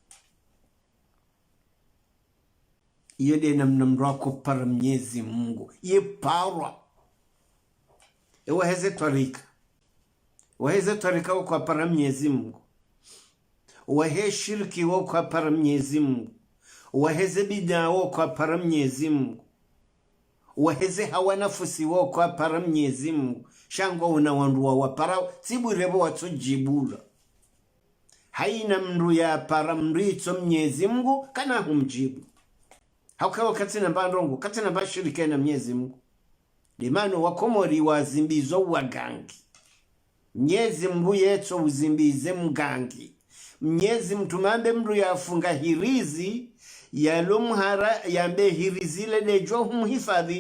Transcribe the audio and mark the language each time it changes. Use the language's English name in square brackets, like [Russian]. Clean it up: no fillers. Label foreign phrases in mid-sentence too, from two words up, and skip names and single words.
[Ngazidja Comorian] Yede namnamrako para Mwenyezi Mungu ye parwa waheze twarika kwa para Mwenyezi Mungu, wahe shirki kwa para Mwenyezi Mungu, waheze bidaa kwa para Mwenyezi Mungu, waheze hawa nafusi kwa para Mwenyezi Mungu. Shangwa unawanduwa wapara tiburebo watujibula haina mndu ya para mrito Mwenyezi Mungu kana humjibu. Haukawa katina bandongo katina bashirike na Mwenyezi Mungu. Limano wakomori wazimbizo wagangi. Mwenyezi Mungu yeto uzimbize mgangi. Mwenyezi mtumambe mndu ya funga hirizi ya lumhara yambe hirizi le lejo humhifadhi.